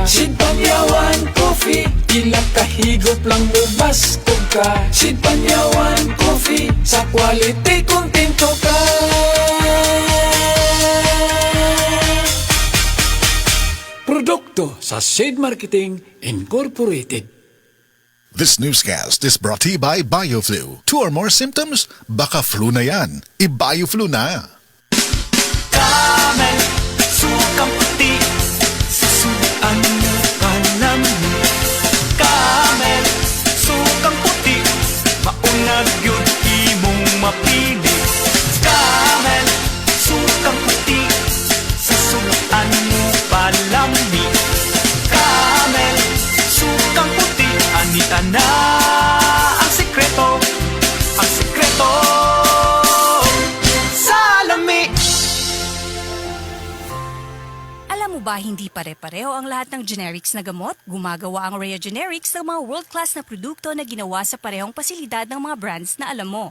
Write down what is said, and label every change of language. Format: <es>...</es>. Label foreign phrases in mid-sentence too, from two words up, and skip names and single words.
<ceb>Sid Panyawan Coffee, tila kahigop lang mubastog ka. Sid Panyawan Coffee, sa quality kontento ka. Produkto sa Sid Marketing Incorporated.</ceb> <en>This newscast is brought to you by BioFlu. 2 or more symptoms?</en> <tl>Baka flu na yan. I-BioFlu na.</tl> <ceb>Camel, sukang puti, susuan mo palami. Camel, sukang puti, maunag yun imong mapili. Camel, sukang puti, susuan mo palami. Camel, sukang puti, anita na ang sekreto sa lami.</ceb> <tl>Alam mo ba hindi pare-pareho ang lahat ng generics na gamot? Gumagawa ang Rhea Generics ng mga world-class na produkto na ginawa sa parehong pasilidad ng mga brands na alam mo.</tl>